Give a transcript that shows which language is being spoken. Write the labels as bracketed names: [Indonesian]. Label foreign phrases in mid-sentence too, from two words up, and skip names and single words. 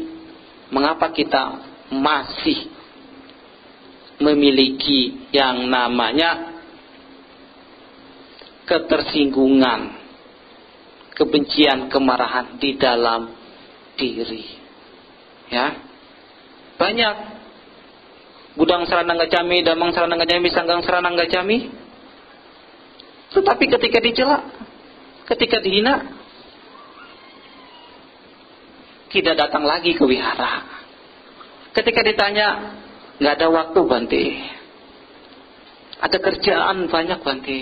[Indonesian] Mengapa kita masih memiliki yang namanya ketersinggungan, kebencian, kemarahan di dalam diri? Ya, banyak. [Pali] Budang Saranang Gacami, Damang Saranang Gacami, Sanggang Saranang Gacami. [Indonesian] Tetapi ketika dicela, ketika dihina, tidak datang lagi ke wihara. Ketika ditanya, nggak ada waktu Bante, ada kerjaan banyak Bante.